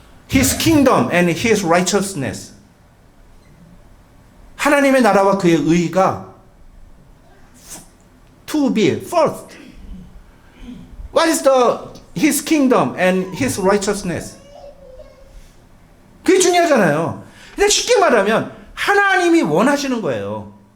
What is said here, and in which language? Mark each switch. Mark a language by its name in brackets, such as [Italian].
[English] His kingdom and His righteousness. [Korean] 하나님의 나라와 그의 의가 [English] to be first. What is His kingdom and His righteousness? [Korean] 그게 중요하잖아요. 근데 쉽게 말하면 하나님이 원하시는 거예요.